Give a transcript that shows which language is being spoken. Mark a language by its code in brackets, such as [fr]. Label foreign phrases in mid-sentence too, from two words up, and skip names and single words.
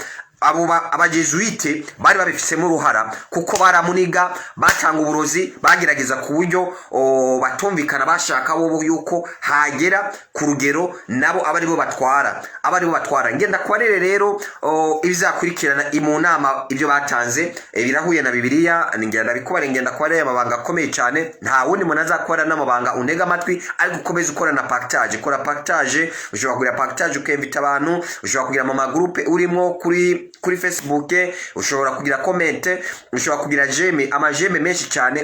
[rw] Abo abajesuite bari babifisemo uruhara kuko baramuniga, batanga uburozi, bagerageza ku buryo batumvikana, bashaka bo yuko hagera ku rugero nabo abari bo batwara. Ngenda kubarere rero ibizakurikirana mu nama ibyo batanze birahuye na Bibiliya. Ngenda bikubare, ngenda kubarere amabanga akomeye cyane. Nta wundi muntu azakora n'amabanga unega amatwi, ariko ukomeza ukora na partage. Kora partage, ushobora kugira partage ukemvita abantu, ushobora kugira mu magroupe urimo kuri Facebook, ushobora kugira comment, ushobora kugira amajeme menshi cyane.